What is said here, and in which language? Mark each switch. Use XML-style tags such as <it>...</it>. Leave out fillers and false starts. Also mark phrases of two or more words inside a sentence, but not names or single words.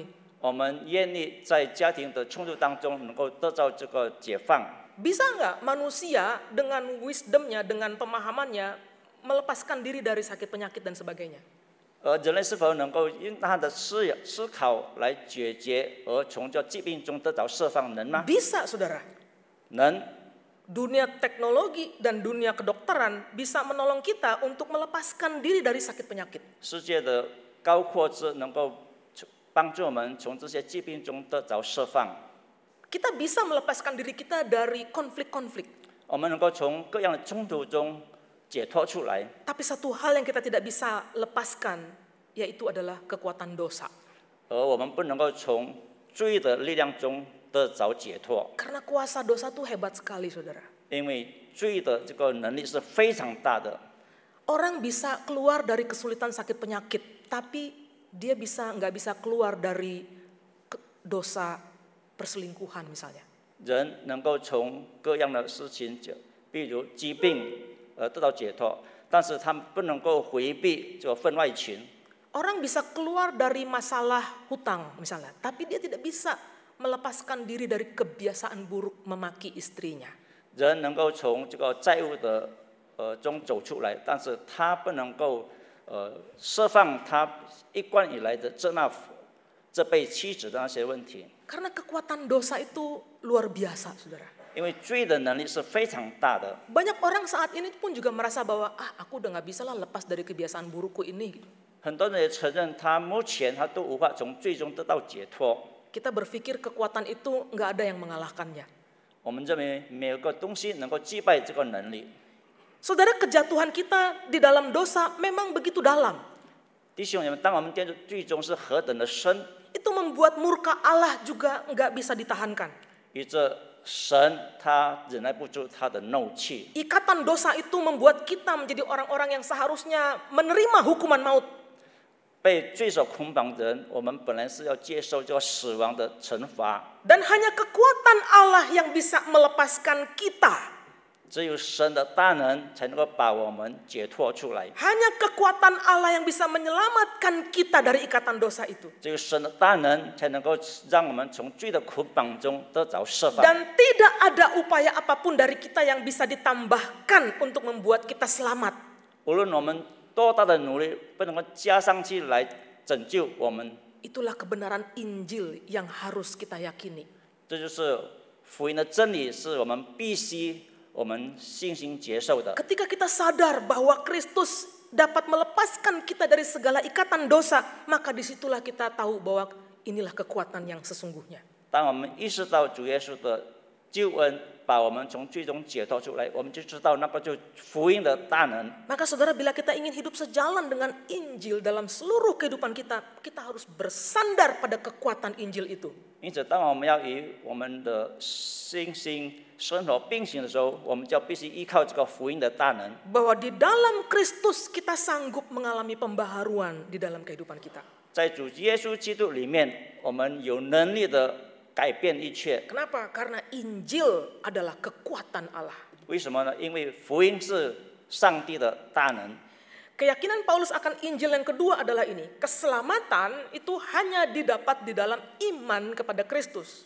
<zh>我们愿意在家庭的冲突当中能够得到这个解放。</zh> <id>Bisa nggak manusia dengan wisdomnya, dengan pemahamannya melepaskan diri dari sakit penyakit dan sebagainya?</id> <zh>人类是否能够用他的思考来解决，而从这疾病中得到释放，能吗？</zh> <id>Bisa, saudara.</id> <zh>能。</zh> <id>Dunia teknologi dan dunia kedokteran bisa menolong kita untuk melepaskan diri dari sakit penyakit.</id> <zh>世界的高阔之能够帮助我们从这些疾病中得着释放。</zh> <id>Kita bisa melepaskan diri kita dari konflik-konflik.</id> <zh>我们能够从各样的冲突中解脱出来。</zh> <id>Tapi satu hal yang kita tidak bisa lepaskan, yaitu adalah kekuatan dosa.</id> <zh>而我们不能够从罪的力量中得着解脱，</zh> <id>Karena kuasa dosa itu hebat sekali, saudara.</id> <zh>因为罪的这个能力是非常大的。</zh> <id>Orang bisa keluar dari kesulitan sakit penyakit, tapi dia nggak bisa keluar dari dosa perselingkuhan misalnya.</id> <zh>人能够从各样的事情，比如疾病得到解脱，但是他们不能够回避这个婚外情。</zh> <id>Orang bisa keluar dari masalah hutang misalnya, tapi dia tidak bisa melepaskan diri dari kebiasaan buruk memaki istrinya.</id> <zh>人能够从这个债务的中走出来，但是他不能够释放他一贯以来的这被妻子的那些问题。</zh> <id>Karena kekuatan dosa itu luar biasa, saudara.</id> <zh>因为罪的能力是非常大的。</zh> <id>Banyak orang saat ini pun juga merasa bahwa aku udah nggak bisa lah lepas dari kebiasaan burukku ini.</id> <zh>很多人也承认，他目前他都无法从罪中得到解脱。</zh> <id>Kita berpikir kekuatan itu nggak ada yang mengalahkannya.</id> <zh>我们认为没有个东西能够击败这个能力。</zh> <id>Saudara, kejatuhan kita di dalam dosa memang begitu dalam.</id> <zh>弟兄们，当我们跌入罪中是何等的深，</zh> <id>Itu membuat murka Allah juga nggak bisa ditahankan.</id> <zh>以致神他忍耐不住他的怒气，</zh> <id>Ikatan dosa itu membuat kita menjadi orang-orang yang seharusnya menerima hukuman maut.</id> <zh>被罪所捆绑的人，我们本来是要接受这个死亡的惩罚，</zh> <id>Dan hanya kekuatan Allah yang bisa melepaskan kita.</id> <zh>只有神的大能才能够把我们解脱出来，</zh> <id>Hanya kekuatan Allah yang bisa menyelamatkan kita dari ikatan dosa itu.</id> <zh>只有神的大能才能够让我们从罪的捆绑中得着释放。</zh> <id>Dan tidak ada upaya apapun dari kita yang bisa ditambahkan untuk membuat kita selamat.</id> <zh>无论我们多大的努力，不能够加上去来拯救我们，</zh> <id>Itulah kebenaran Injil yang harus kita yakini.</id> <zh>这就是福音的真理，是我们必须我们信心接受的。</zh> <id>Ketika kita sadar bahwa Kristus dapat melepaskan kita dari segala ikatan dosa, maka disitulah kita tahu bahwa inilah kekuatan yang sesungguhnya.</id> <zh>当我们意识到主耶稣的救恩把我们从罪中解脱出来，我们就知道那个就福音的大能。</zh> <id>Maka saudara, bila kita ingin hidup sejalan dengan Injil dalam seluruh kehidupan kita, kita harus bersandar pada kekuatan Injil itu.</id> <zh>因此，当我们要与我们的信心生活并行的时候，我们就必须依靠这个福音的大能。</zh> <id>Bahwa di dalam Kristus kita sanggup mengalami pembaharuan di dalam kehidupan kita.</id> <zh>在主耶稣基督里面，我们有能力的改变一切。</zh> <id>Kenapa? Karena Injil adalah kekuatan Allah.</id> <zh>为什么呢？因为福音是上帝的大能。</zh> <id>Keyakinan Paulus akan Injil yang kedua adalah ini. Keselamatan itu hanya didapat di dalam iman kepada Kristus.</id>